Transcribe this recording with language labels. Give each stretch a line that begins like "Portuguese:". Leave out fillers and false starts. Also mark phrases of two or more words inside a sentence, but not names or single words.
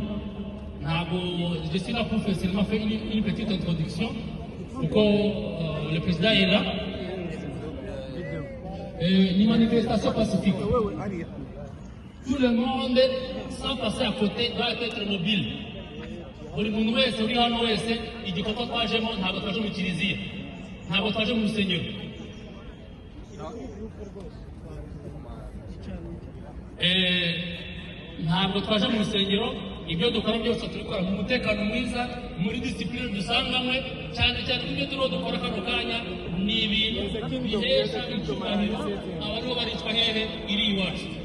French: Je suis là pour faire seulement faire une petite introduction. Le président est là. Ni manifestation pacifique. Tout le monde, sans passer à côté, doit être mobile.
Kinyarwanda: Buri muntu wese uri hano wese igikorwa twajemo ntabwo twaje mu kiliziya, ntabwo twaje mu rusengero. Ntabwo twaje mu rusengero, ibyo dukora byose tubikora mu mutekano mwiza, muri discipline dusanganywe, cyane cyane ibyo turiho dukora kano kanya ni ibintu bihesha icyubahiro abariho baricwa hehe iri iwacu.